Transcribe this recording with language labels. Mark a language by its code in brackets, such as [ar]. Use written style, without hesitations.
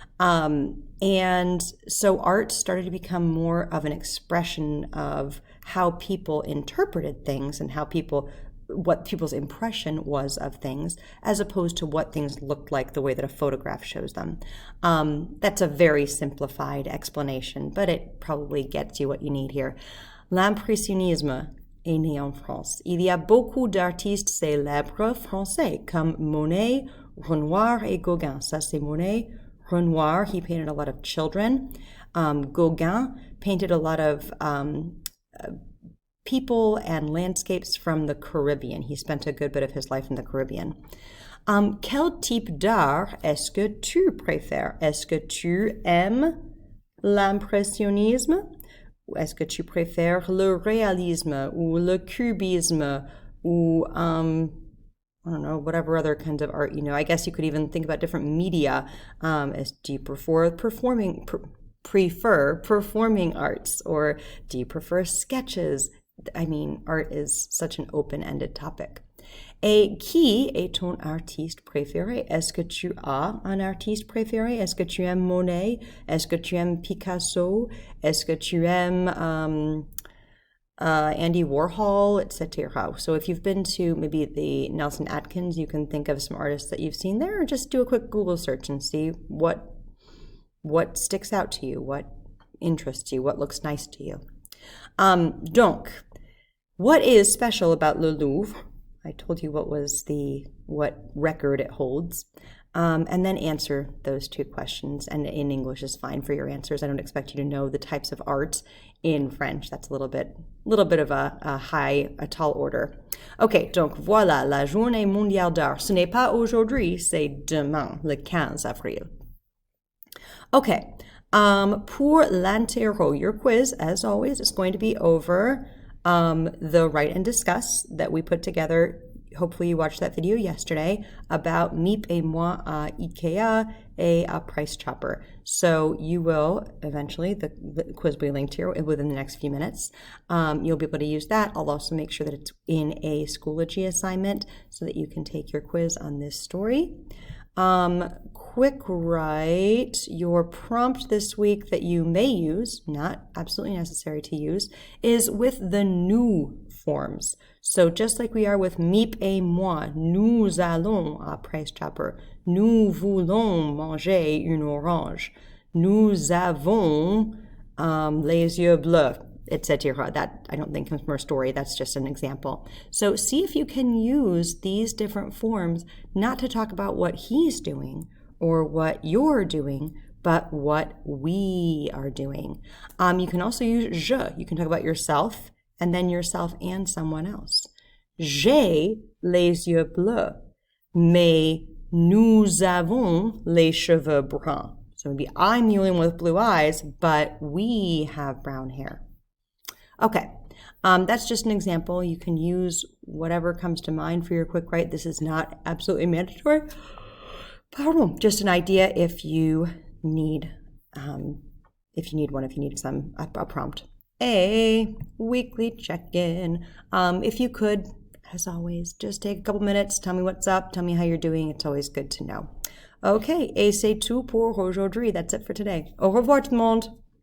[en] And so art started to become more of an expression of how people interpreted things and what people's impression was of things, as opposed to what things looked like the way that a photograph shows them. That's a very simplified explanation, but it probably gets you what you need here. [fr] L'impressionnisme est né en France. Il y a beaucoup d'artistes célèbres français, comme Monet, Renoir et Gauguin. Ça, c'est Monet. [en] Renoir, he painted a lot of children. Gauguin painted a lot of people and landscapes from the Caribbean. He spent a good bit of his life in the Caribbean. [fr] Quel type d'art est-ce que tu préfères? Est-ce que tu aimes l'impressionnisme? Est-ce que tu préfères le réalisme ou le cubisme ou, [en] I don't know, whatever other kinds of art, I guess you could even think about different media. Do you prefer performing arts, or do you prefer sketches? I mean, art is such an open-ended topic. [fr] Et qui est ton artiste préféré? Est-ce que tu as un artiste préféré? Est-ce que tu aimes Monet? Est-ce que tu aimes Picasso? Est-ce que tu aimes Andy Warhol, etc.? [en] So if you've been to maybe the Nelson Atkins, you can think of some artists that you've seen there, or just do a quick Google search and see what sticks out to you, what interests you, what looks nice to you. Donc, what is special about Le Louvre? I told you what record it holds, and then answer those two questions. And in English is fine for your answers. I don't expect you to know the types of art in French. That's a little bit of a tall order. [fr] Ok, donc voilà la journée mondiale d'art. Ce n'est pas aujourd'hui, c'est demain, le 15 avril. [en] Ok, [fr] pour l'interro, [en] your quiz, as always, is going to be over the Write and Discuss that we put together. Hopefully you watched that video yesterday about Miep et moi à Ikea et à Price Chopper. So you will eventually, the quiz will be linked here within the next few minutes. You'll be able to use that. I'll also make sure that it's in a Schoology assignment so that you can take your quiz on this story. quick write, your prompt this week that you may use, not absolutely necessary to use, is with the nous forms. So just like we are with [fr] Miep et moi, nous allons, après ce chapeau, nous voulons manger une orange, nous avons les yeux bleus, etc. [en] That I don't think comes from our story. That's just an example. So see if you can use these different forms not to talk about what he's doing or what you're doing, but what we are doing. You can also use je. You can talk about yourself and then yourself and someone else. [fr] J'ai les yeux bleus, mais nous avons les cheveux bruns. [en] So maybe I'm the only one with blue eyes, but we have brown hair. Okay, that's just an example. You can use whatever comes to mind for your quick write. This is not absolutely mandatory. But just an idea if you need one, if you need a prompt. A weekly check-in. If you could, as always, just take a couple minutes, tell me what's up, tell me how you're doing. It's always good to know. Okay, [fr] et c'est tout pour aujourd'hui. [en] That's it for today. [fr] Au revoir tout le monde.